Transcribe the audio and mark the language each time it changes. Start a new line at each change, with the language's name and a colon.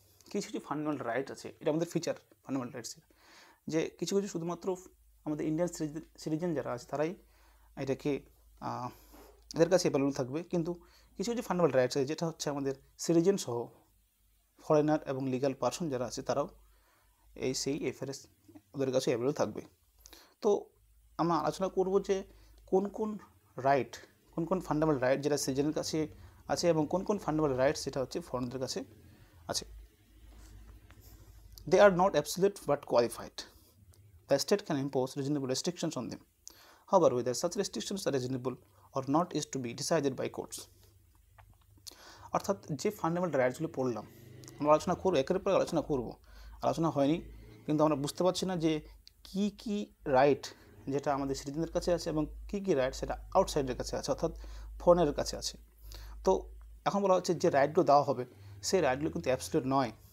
Bangla: কিছু কিছু fundamental right আছে, এটা আমাদের ফিচার ফান্ডামেন্টাল রাইটসের, যে কিছু কিছু শুধুমাত্র আমাদের ইন্ডিয়ান সিটিজেন যারা আছে তারাই এটাকে এদের কাছে অ্যাভেলেবল থাকবে, কিন্তু কিছু কিছু ফান্ডামেন্টাল রাইটস আছে যেটা হচ্ছে আমাদের সিটিজেন সহ ফরেনার এবং লিগাল পারসন যারা আছে তারাও সেই FRS ওদের কাছে অ্যাভেলেবল থাকবে। তো আমরা আলোচনা করব যে কোন কোন রাইট, কোন কোন ফান্ডামেন্টাল রাইট যেটা সিটিজেনের কাছে আছে, এবং কোন কোন ফান্ডামেন্টাল রাইটস যেটা হচ্ছে ফরেনারদের কাছে আছে।
English: They are not absolute but qualified. The state can impose reasonable restrictions on them. However, whether such restrictions are reasonable or not is to be decided by courts.
Bangla: অর্থাৎ যে ফান্ডামেন্টাল রাইটসগুলো পড়লাম আমরা আলোচনা করবো, একের পর আলোচনা হয়নি, কিন্তু আমরা বুঝতে পারছি না যে কি কি রাইট যেটা আমাদের সিটিজেনদের কাছে আছে এবং কি কি রাইট সেটা আউটসাইডের কাছে আছে, অর্থাৎ ফরেনারের কাছে আছে। তো এখন বলা হচ্ছে যে রাইটগুলো দেওয়া হবে সেই রাইটগুলো কিন্তু অ্যাবসলিউট নয়।